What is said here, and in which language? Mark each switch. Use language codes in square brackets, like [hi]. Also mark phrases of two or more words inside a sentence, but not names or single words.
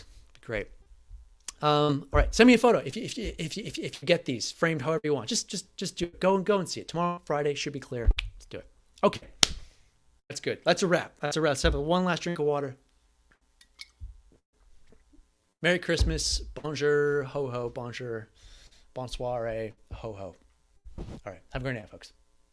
[en] Great. All right. Send me a photo if you get these framed however you want. Just do it. Go and see it. Tomorrow, Friday, should be clear. Let's do it. Okay. That's good. That's a wrap. Let's have one last drink of water. Merry Christmas. [fr] Bonjour. Ho ho. Bonjour. Bonsoir. Ho ho. [en] All right. Have a great night, folks.